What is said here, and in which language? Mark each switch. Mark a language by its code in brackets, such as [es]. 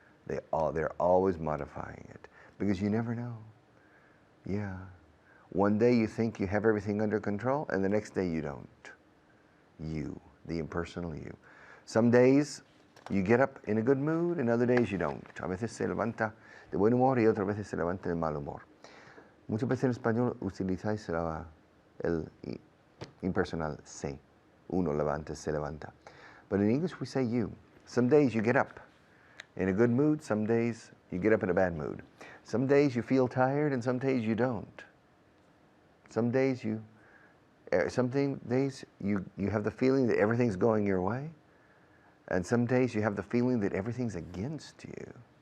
[en] They're always modifying it, because you never know. Yeah. One day you think you have everything under control, and the next day you don't. You, the impersonal you. Some days you get up in a good mood, and other days you don't. [es] A veces se levanta de buen humor y otras veces se levanta de mal humor. Muchas veces en español utilizáis el impersonal se. Uno levanta, se levanta. [en] But in English we say you. Some days you get up in a good mood, some days you get up in a bad mood. Some days you feel tired, and some days you don't. Some days you have the feeling that everything's going your way, and some days you have the feeling that everything's against you.